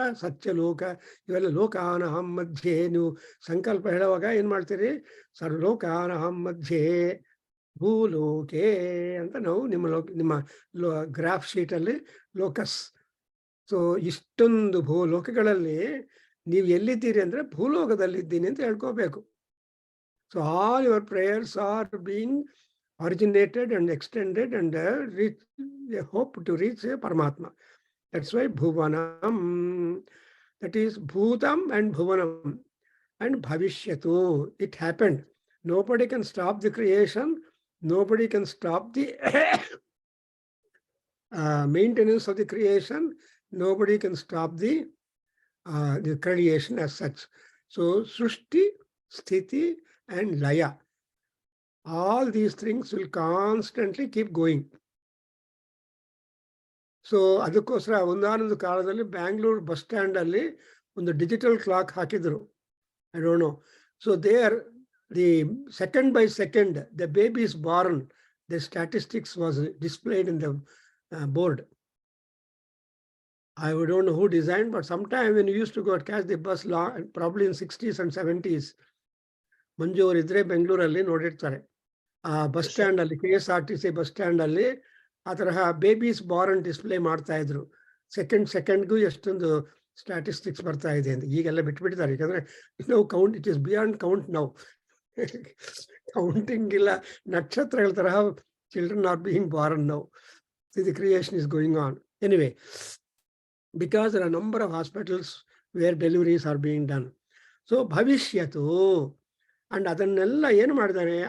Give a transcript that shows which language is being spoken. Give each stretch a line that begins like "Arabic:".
Kannada: Satyaloka, ಇವೆಲ್ಲ ಲೋಕಾನಹಂ ಮಧ್ಯೆ. ನೀವು ಸಂಕಲ್ಪ ಹೇಳುವಾಗ ಏನ್ ಮಾಡ್ತೀರಿ? ಸರ್ವಲೋಕಾನಹಂ ಮಧ್ಯೆ ಭೂಲೋಕೆ ಅಂತ ನಾವು ನಿಮ್ಮ ಗ್ರಾಫ್ ಶೀಟ್ ಅಲ್ಲಿ ಲೋಕಸ್. ಸೊ ಇಷ್ಟೊಂದು ಭೂಲೋಕಗಳಲ್ಲಿ ನೀವು ಎಲ್ಲಿದ್ದೀರಿ ಅಂದ್ರೆ ಭೂಲೋಕದಲ್ಲಿ ಇದ್ದೀನಿ ಅಂತ ಹೇಳ್ಕೋಬೇಕು.
English: So all your prayers are being originated and extended and hope to reach Paramatma. That's why Bhuvanam, that is Bhutam and Bhuvanam and Bhavishyatu. It happened. Nobody can stop the creation. Nobody can stop the maintenance of the creation. Nobody can stop the creation as such. So Srushti, Sthiti and Laya, all these things will constantly keep going.
Kannada: So ಅದಕ್ಕೋಸ್ಕರ ಒಂದಾನೊಂದು ಕಾಲದಲ್ಲಿ Bangalore bus stand ಅಲ್ಲಿ ಒಂದು digital clock ಹಾಕಿದ್ರು.
English: I don't know. So there, the second by second, the baby is born, the statistics was displayed in the board. I don't know who designed, but sometime when you used to go and catch the bus, probably in 60s and 70s,
Kannada: ಮಂಜು ಅವರು ಇದ್ರೆ ಬೆಂಗಳೂರಲ್ಲಿ ನೋಡಿರ್ತಾರೆ. ಆ bus stand ಅಲ್ಲಿ, KSRTC bus stand ಅಲ್ಲಿ ಆ ತರಹ babies Born display ಮಾಡ್ತಾ ಇದ್ರು. ಸೆಕೆಂಡ್ಗೂ ಎಷ್ಟೊಂದು ಸ್ಟ್ಯಾಟಿಸ್ಟಿಕ್ಸ್ ಬರ್ತಾ ಇದೆ ಅಂತ. ಈಗೆಲ್ಲ ಬಿಟ್ಬಿಟ್ಟಿದ್ದಾರೆ, ಯಾಕಂದ್ರೆ count,
English: It is beyond count now.
Kannada: Counting ಇಲ್ಲ, ನಕ್ಷತ್ರಗಳ ತರಹ
English: Children are being born now. The creation is going on. Anyway, because there are a number of hospitals where deliveries are being done. So bhavishyatu, and
Kannada: ಅದನ್ನೆಲ್ಲ ಏನು ಮಾಡಿದಾನೆ?